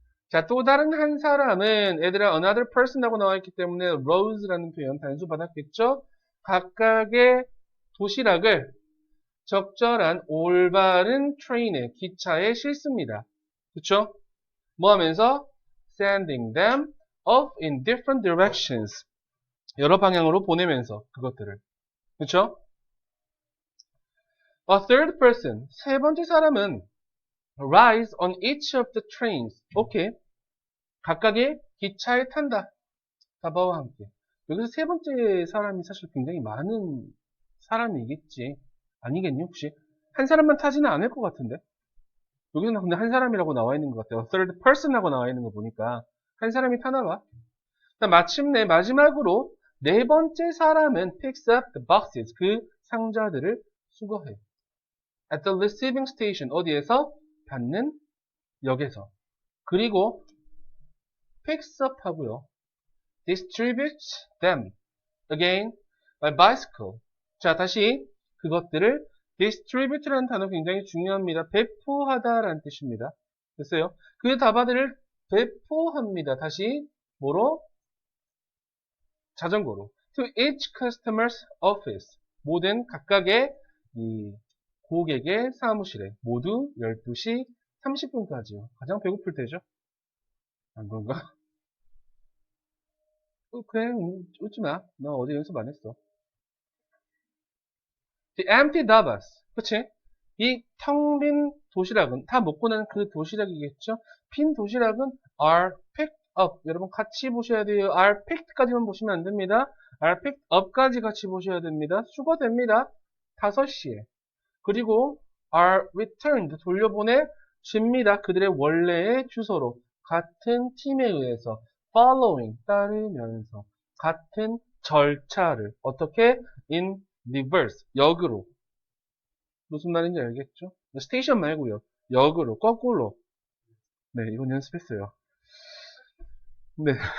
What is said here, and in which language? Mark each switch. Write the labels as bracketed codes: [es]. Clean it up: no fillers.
[ko] 자, 또 다른 한 사람은 얘들아 [en] another person [ko] 이라고 나와있기 때문에 rose라는 표현 단수 받았겠죠? 각각의 도시락을 적절한 올바른 트레인에 기차에 싣습니다. 그쵸? 뭐 하면서? [en] Sending them off in different directions. [ko] 여러 방향으로 보내면서 그것들을. 그쵸? [en] A third person. [ko] 세 번째 사람은 [en] rides on each of the trains. [ko] 오케이. 각각의 기차에 탄다. 다바와 함께. 여기서 세 번째 사람이 사실 굉장히 많은 사람이겠지. 아니겠니 혹시? 한 사람만 타지는 않을 것 같은데. 여기서는 근데 한 사람이라고 나와 있는 것 같아요. third person하고 나와 있는 거 보니까 한 사람이 타나 봐. 마침내 마지막으로 네 번째 사람은 [en] picks up the boxes. [ko] 그 상자들을 수거해. [en] At the receiving station. [ko] 어디에서? 받는 역에서. 그리고 picks up 하고요. [en] distributes them again by bicycle. [ko] 자, 다시 그것들을 distribute라는 단어 굉장히 중요합니다. 배포하다라는 뜻입니다. 됐어요? 그 다바들을 배포합니다. 다시 뭐로? 자전거로. [en] To each customer's office. [ko] 모든 각각의 이 고객의 사무실에 모두 12시 30분까지요. 가장 배고플 때죠? 안 그런가? 그래, 웃지 마. 나 어제 연습 안 했어. [en] The empty dabas. 그치? [ko] 이 텅 빈 도시락은, 다 먹고 난 그 도시락이겠죠? 빈 도시락은 [en] are picked up. [ko] 여러분 같이 보셔야 돼요. are picked까지만 보시면 안 됩니다. are picked up까지 같이 보셔야 됩니다. 수거됩니다. 5시에. 그리고 [en] are returned. [ko] 돌려보내집니다. 그들의 원래의 주소로. 같은 팀에 의해서 following. 따르면서. 같은 절차를. 어떻게? in reverse. 역으로. 무슨 말인지 알겠죠? 스테이션 말고요. 역으로, 거꾸로. 네, 이건 연습했어요. 네.